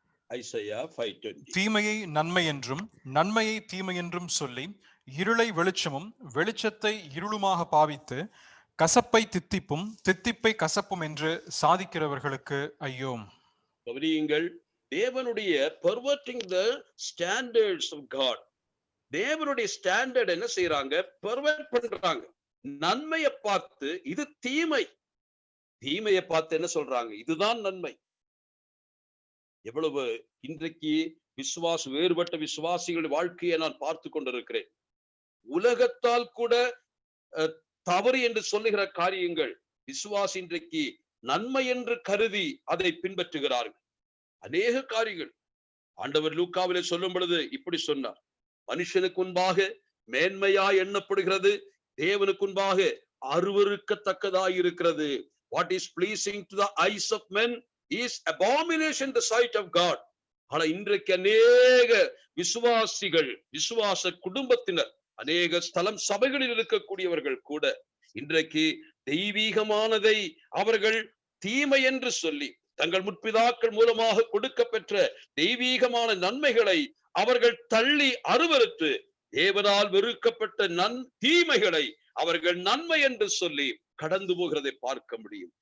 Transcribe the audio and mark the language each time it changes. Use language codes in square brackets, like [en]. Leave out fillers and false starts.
[en] Isaiah 5:20. [ta] தீமையை நன்மை என்றும் நன்மையை தீமை என்றும் சொல்லி இருளை வெளிச்சமும் வெளிச்சத்தை இருளுமாக பாவித்து கசப்பை தித்திப்பும் தித்திப்பை கசப்பும் என்று சாதிக்கிறவர்களுக்கு ஐயோ. கவனியுங்கள், தேவனுடைய [en] perverting the standards of God. [ta] தேவனுடைய ஸ்டாண்டர்ட் என்ன செய்யறாங்க? பெர்வர்ட் பண்றாங்க. நன்மையை பார்த்து இது தீமை, தீமையை பார்த்து என்ன சொல்றாங்க? இதுதான் நன்மை. எவ்வளவு இன்றைக்கு வேறுபட்ட விசுவாசிகளின் வாழ்க்கையை நான் பார்த்து கொண்டிருக்கிறேன். உலகத்தால் கூட தவறு என்று சொல்லுகிற காரியங்கள் விசுவாசி இன்றைக்கு நன்மை என்று கருதி அதை பின்பற்றுகிறார்கள். அநேக காரியங்கள் ஆண்டவர் லூக்காவிலே சொல்லும் பொழுது இப்படி சொன்னார், மனுஷனுக்கு முன்பாக மேன்மையா எண்ணப்படுகிறது, தேவனுக்கு முன்பாக அருவருக்கத்தக்கதாய் இருக்கிறது. [en] What is pleasing to the eyes of men is abomination in the sight of God. [ta] ஆனா இன்றைக்கு அநேக விசுவாசிகள், விசுவாச குடும்பத்தினர், அநேக ஸ்தலம் சபைகளில் இருக்கக்கூடியவர்கள் கூட இன்றைக்கு தெய்வீகமானதை அவர்கள் தீமை என்று சொல்லி தங்கள் முற்பிதாக்கள் மூலமாக கொடுக்க பெற்ற தெய்வீகமான நன்மைகளை அவர்கள் தள்ளி அருவருத்து தேவனால் வெறுக்கப்பட்ட தீமைகளை அவர்கள் நன்மை என்று சொல்லி கடந்து போகிறதை பார்க்க முடியும்.